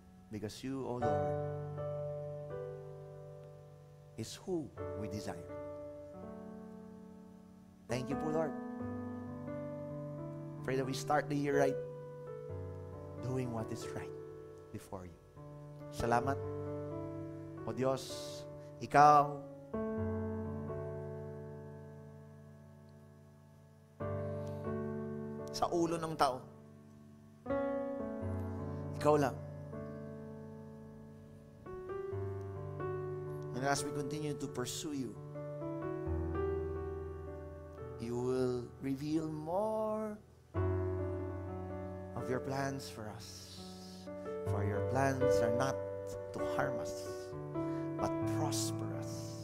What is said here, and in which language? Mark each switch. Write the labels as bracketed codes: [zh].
[en] Because you, O Lord, is who we desire. Thank you po, Lord. Pray that we start the year right, doing what is right before you. [tl] Salamat. O Diyos, Ikaw, sa ulo ng tao, Ikaw lang. [en] And as we continue to pursue you, reveal more of your plans for us. For your plans are not to harm us, but prosper us.